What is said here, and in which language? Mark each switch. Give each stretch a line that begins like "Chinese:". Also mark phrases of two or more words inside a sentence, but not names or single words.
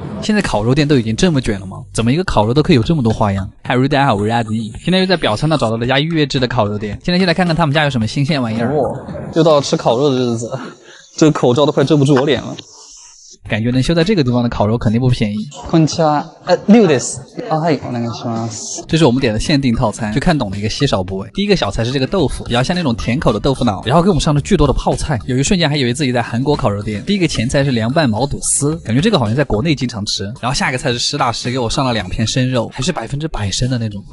Chinese: 现在烤肉店都已经这么卷了吗？怎么一个烤肉都可以有这么多花样？嗨，大家好，我是阿迪。今天又在表参道找到了家预约制的烤肉店，今天就来看看他们家有什么新鲜玩意儿。又到了吃烤肉的日子，这个口罩都快遮不住我脸了。感觉能修在这个地方的烤肉肯定不便宜。
Japanese: こんにちは。6です。はい、お願いします。
Chinese: 这是我们点的限定套餐，就看懂了一个稀少部位。第一个小菜是这个豆腐，比较像那种甜口的豆腐脑，然后给我们上了巨多的泡菜，有一瞬间还以为自己在韩国烤肉店。第一个前菜是凉拌毛肚丝，感觉这个好像在国内经常吃。然后下一个菜是实打实给我上了2片生肉，还是100%生的那种。